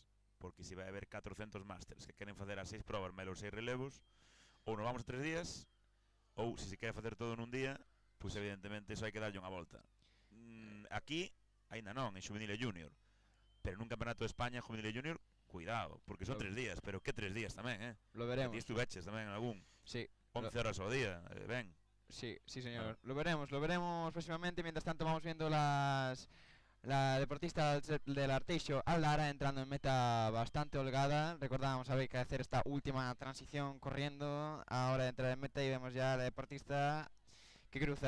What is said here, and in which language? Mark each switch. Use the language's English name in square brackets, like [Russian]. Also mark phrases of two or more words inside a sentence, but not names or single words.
[Galician] Porque se vai haber 400 masters que queren facer as 6 probas máis os 6 relevos, ou nos vamos a 3 días, ou se se quere facer todo nun día, pois evidentemente iso hai que darlle unha volta. Aquí, aínda non, en Juvenil e Junior, pero nun campeonato de España, Juvenil e Junior, cuidado, porque son 3 días, pero que 3 días tamén, [Spanish] Lo veremos. [Galician] Ti estuveches tamén en algún. [Spanish] Sí. [Galician] 11 horas ao día, ben. [Spanish] Sí, señor. Lo veremos próximamente. Mientras tanto vamos viendo la deportista del Arteixo, Aldara, entrando en meta bastante holgada. Recordábamos, había que hacer esta última transición corriendo. Ahora entra en meta y vemos ya a la deportista que cruza.